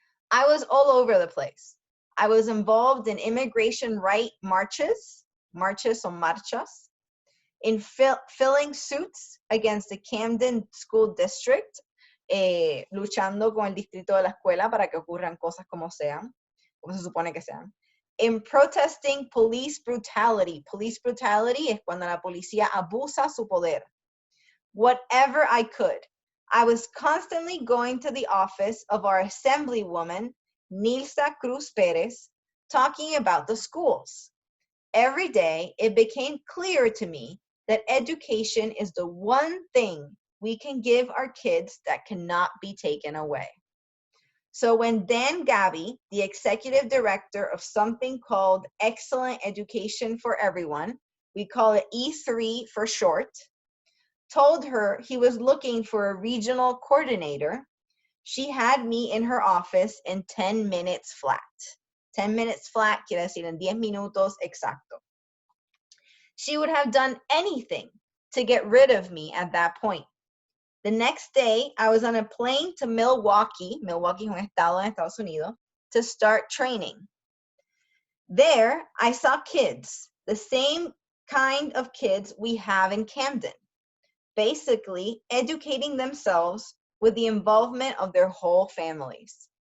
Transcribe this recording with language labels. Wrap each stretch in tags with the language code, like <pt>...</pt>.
<en>I was all over the place. I was involved in immigration right marches</en> <es>o marchas,</es> <en>in filling suits against the Camden School District,</en> <es>luchando con el distrito de la escuela para que ocurran cosas como sean, como se supone que sean.</es> <en>In protesting police brutality.</en> <es>Police brutality es cuando la policía abusa su poder.</es> <en>Whatever I could. I was constantly going to the office of our assemblywoman, Nilsa Cruz Perez, talking about the schools. Every day, it became clear to me that education is the one thing we can give our kids that cannot be taken away. So when Dan Gabby, the executive director of something called Excellent Education for Everyone, we call it E3 for short, told her he was looking for a regional coordinator, she had me in her office in 10 minutes flat.</en> <es>10 minutes flat quiere decir en 10 minutos exacto.</es> <en>She would have done anything to get rid of me at that point. The next day, I was on a plane to Milwaukee</en> <es>es un estado en Estados Unidos,</es> <en>to start training. There, I saw kids, the same kind of kids we have in Camden, basically educating themselves with the involvement of their whole families.</en>